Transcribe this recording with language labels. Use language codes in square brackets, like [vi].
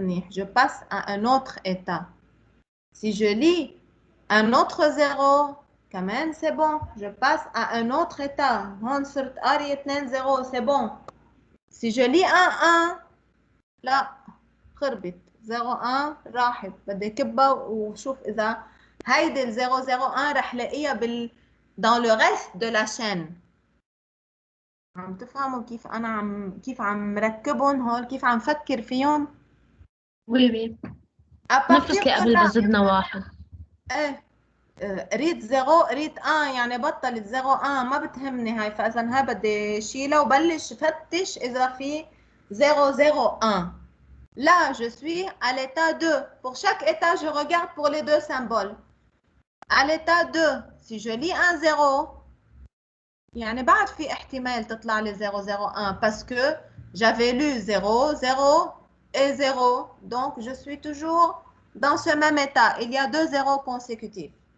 [fr] Je passe à un autre état. Si je lis un autre 0, quand même, c'est bon. Je passe à un autre état. 0, c'est bon. Si je lis un 1, [ar] لا خربت. 01 راحت. بدي كبها وشوف إذا هيدي ال 001 رح لاقيها [fr] dans le reste de la chaîne. [ar] عم تفهموا كيف أنا كيف عم مركبهم هول، كيف عم فكر فيهم؟ وي وي. نفس اللي قبل بزدنا واحد. ايه ريت 0 ريت 1 يعني بطلت 01 ما بتهمني هاي. فإذا هاي بدي شيلها وبلش فتش إذا في 001. [fr] Là, je suis à l'état 2. Pour chaque état, je regarde pour les deux symboles. À l'état 2, si je lis un 0, [ar] يعني بعد في احتمال تطلع لي 001 [fr] parce que j'avais lu 0, 0 et 0. Donc, je suis toujours dans ce même état. Il y a 2 zéros consécutifs.